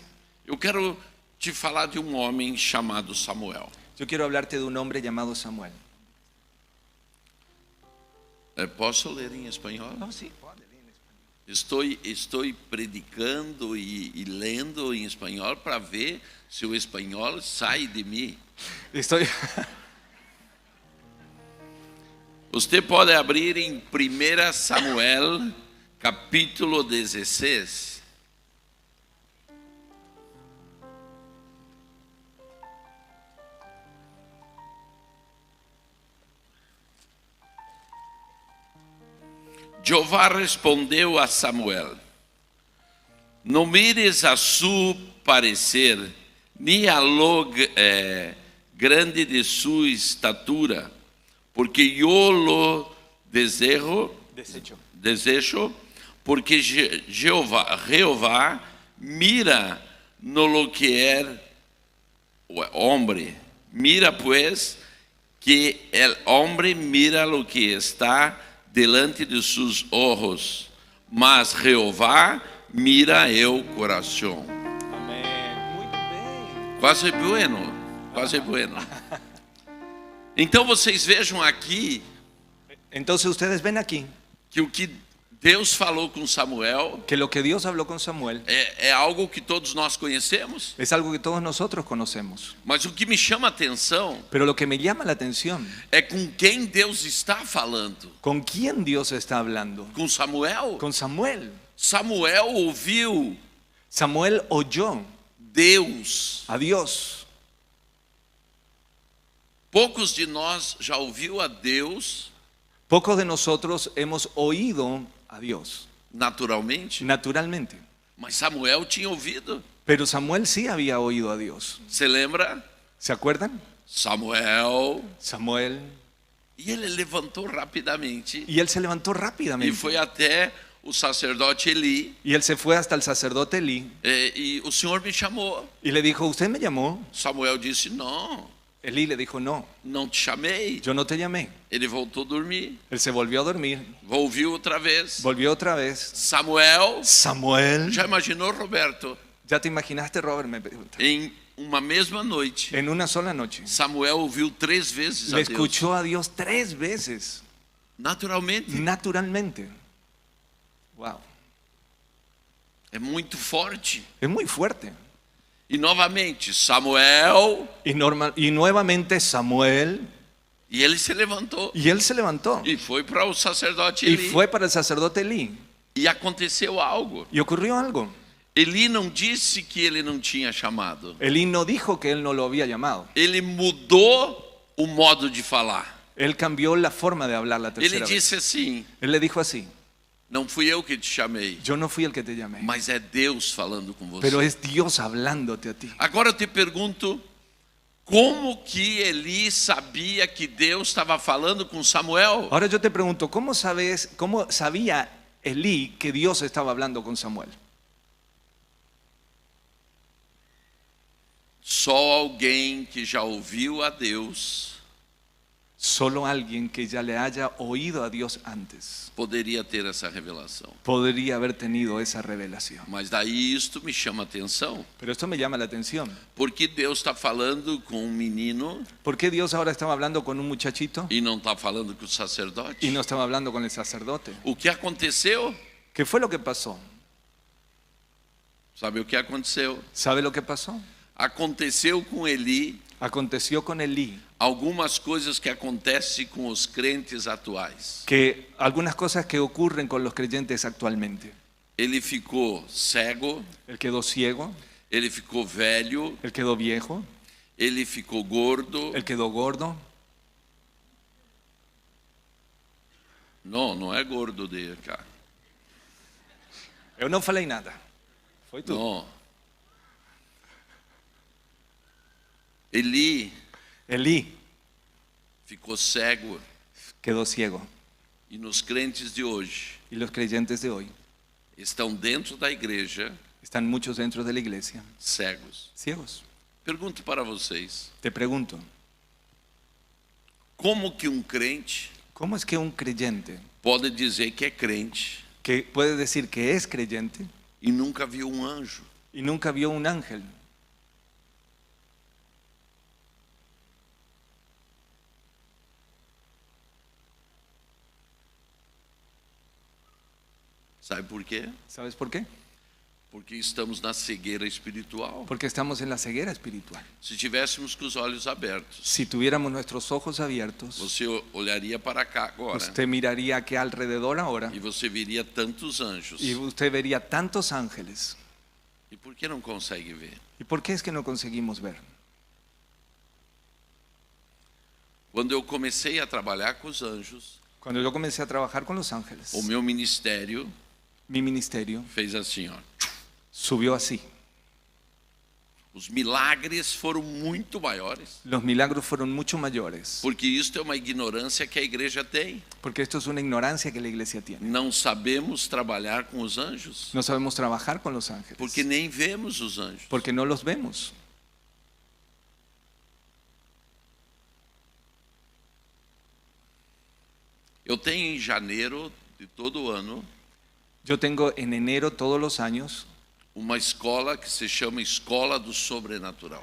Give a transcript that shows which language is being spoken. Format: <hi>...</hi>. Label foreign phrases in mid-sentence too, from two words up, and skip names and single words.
<pt>Eu quero te falar de um homem chamado Samuel.</pt> <es>Yo quiero hablarte de un hombre llamado Samuel.</es> <pt>Posso ler em espanhol?</pt> <es>Sí,</es> <pt>Estou predicando e lendo em espanhol para ver se o espanhol sai de mim.</pt> <es>Estoy...</es> <pt>Você pode abrir em 1 Samuel, capítulo 16. Jeová respondeu a Samuel: não</pt> <es>mires a su parecer,</es> <pt>nem</pt> <es>a lo grande de</es> <pt>sua estatura, porque eu lo desejo, porque Jeová</pt> <es>mira no lo</es> <pt>que é o homem.</pt> <es>Mira pues que el hombre mira lo que está delante de sus ojos,</es> <pt>mas Jeová</pt> <es>mira el</es> <pt>coração.</pt> <es>Amén. Muy bien.</es> <pt>Quase bueno, quase bueno. Então vocês vejam aqui</pt> <es>Entonces ustedes ven aquí</es> <pt>que o que Deus falou com Samuel</pt> <es>que lo que Dios habló con Samuel</es> <pt>é algo que todos nós conhecemos,</pt> <es>es algo que todos nosotros conocemos.</es> <pt>mas o que me chama a atenção</pt> <es>Pero lo que me llama la atención,</es> <pt>é com quem Deus está falando.</pt> <es>¿con quién Dios está hablando?</es> <pt>Com Samuel.</pt> <es>Con Samuel.</es> <pt>Samuel ouviu</pt> <es>Samuel oyó</es> <pt>Deus.</pt> <es>a Dios.</es> <pt>Poucos de nós já ouviu a Deus</pt> <es>Pocos de nosotros hemos oído a Dios</es> <pt>naturalmente,</pt> <es>naturalmente.</es> <pt>mas Samuel tinha ouvido.</pt> <es>Pero Samuel sí había oído a Dios.</es> <pt>Você lembra?</pt> <es>¿Se acuerdan?</es> <pt>Samuel.</pt> <es>Samuel.</es> <pt>E ele levantou rapidamente</pt> <es>Y él se levantó</es> <pt>e</pt> <es>rápidamente.</es> <pt>foi até o sacerdote Eli.</pt> <es>Y él se fue hasta el sacerdote Elí</es> <pt>E o Senhor me chamou.</pt> <es>y le dijo, ¿usted me llamó?</es> <pt>Samuel disse: não,</pt> <es>Elí le dijo, no,</es> <pt>não te chamei.</pt> <es>yo no te llamé.</es> <pt>Ele voltou a dormir.</pt> <es>Él se volvió a dormir,</es> <pt>Ouviu outra vez.</pt> <es>volvió otra vez.</es> <pt>Samuel.</pt> <es>Samuel,</es> <pt>Já imaginou, Roberto?</pt> <es>¿ya te imaginaste, Robert? Me pregunta.</es> <pt>Em uma mesma noite,</pt> <es>En una sola noche,</es> <pt>Samuel ouviu 3 vezes a</pt> <es>le</es> <pt>Deus.</pt> <es>escuchó a Dios 3 veces,</es> <pt>Naturalmente.</pt> <es>naturalmente. Wow,</es> <pt>É muito forte.</pt> <es>es muy fuerte.</es> <pt>E novamente, Samuel.</pt> <es>Y nuevamente Samuel,</es> <pt>E ele se levantou.</pt> <es>y él se levantó</es> <pt>E foi para o sacerdote</pt> <es>y</es> <pt>Eli.</pt> <es>fue para el sacerdote Elí.</es> <pt>E aconteceu algo.</pt> <es>Y ocurrió algo.</es> <pt>Eli não disse que ele não tinha chamado.</pt> <es>Elí no dijo que él no lo había llamado.</es> <pt>Ele mudou o modo de falar.</pt> <es>Él cambió la forma de hablar la</es> <pt>Ele</pt> <es>tercera vez.</es> <pt>disse assim:</pt> <es>Él le dijo así,</es> <pt>não fui eu que te chamei,</pt> <es>yo no fui el que te llamé,</es> <pt>mas é Deus falando com você.</pt> <es>pero es Dios hablándote a ti.</es> <pt>Agora eu te pergunto, como que Eli sabia que Deus estava falando com Samuel?</pt> <es>Ahora yo te pregunto, ¿cómo sabía Elí que Dios estaba hablando con Samuel?</es> <pt>Só alguém que já ouviu a Deus</pt> <es>Solo alguien que ya le haya oído a Dios antes</es> <pt>poderia ter essa revelação.</pt> <es>podría haber tenido esa revelación.</es> <pt>Mas daí isto me chama a atenção,</pt> <es>Pero esto me llama la atención.</es> <pt>porque Deus está falando com um menino</pt> <es>¿Por qué Dios ahora estaba hablando con un muchachito</es> <pt>e não está falando com o sacerdote.</pt> <es>y no estaba hablando con el sacerdote?</es> <pt>O que aconteceu?</pt> <es>¿Qué fue lo que pasó?</es> <pt>Sabe o que aconteceu?</pt> <es>¿Sabe lo que pasó?</es> <pt>Aconteceu com Eli</pt> <es>Aconteció con Elí</es> <pt>algumas coisas que acontecem com os crentes atuais.</pt> <es>que algunas cosas que ocurren con los creyentes actualmente.</es> <pt>Ele ficou cego,</pt> <es>Él quedó ciego,</es> <pt>ele ficou velho,</pt> <es>él quedó viejo,</es> <pt>ele ficou gordo.</pt> <es>él quedó gordo.</es> <pt>Não, não é gordo de cá. Eu não falei nada. Foi tu. Não. Eli</pt> <es>Elí</es> <pt>ficou cego.</pt> <es>quedó ciego.</es> <pt>E nos crentes de hoje</pt> <es>Y los creyentes de hoy</es> <pt>estão dentro da igreja</pt> <es>están muchos dentro de la iglesia</es> <pt>cegos.</pt> <es>ciegos.</es> <pt>Pergunto para vocês,</pt> <es>Te pregunto,</es> <pt>como que um crente</pt> <es>¿cómo es que un creyente</es> <pt>pode dizer que é crente</pt> <es>que puede decir que es creyente</es> <pt>e nunca viu um anjo?</pt> <es>y nunca vio un ángel?</es> <pt>Sabe por quê?</pt> <es>¿Sabes por qué?</es> <pt>Porque estamos na cegueira espiritual.</pt> <es>Porque estamos en la ceguera espiritual.</es> <pt>Se tivéssemos com os olhos abertos,</pt> <es>Si tuviéramos nuestros ojos abiertos,</es> <pt>você olharia para cá agora</pt> <es>usted miraría aquí alrededor ahora</es> <pt>e você veria tantos anjos.</pt> <es>y usted vería tantos ángeles.</es> <pt>E por que não consegue ver?</pt> <es>¿Y por qué es que no conseguimos ver?</es> <pt>Quando eu comecei a trabalhar com os anjos,</pt> <es>Cuando yo comencé a trabajar con los ángeles,</es> <pt>o meu ministério</pt> <es>mi ministerio</es> <pt>fez assim, ó.</pt> <es>subió así.</es> <pt>Os milagres foram muito maiores,</pt> <es>Los milagros fueron mucho mayores,</es> <pt>porque isto é uma ignorância que a igreja tem.</pt> <es>porque esto es una ignorancia que la iglesia tiene.</es> <pt>Não sabemos trabalhar com os anjos,</pt> <es>No sabemos trabajar con los ángeles,</es> <pt>porque nem vemos os anjos.</pt> <es>porque no los vemos.</es> <pt>Eu tenho em janeiro de todo ano</pt> <es>Yo tengo en enero todos los años,</es> <pt>uma escola que se chama Escola do Sobrenatural.</pt>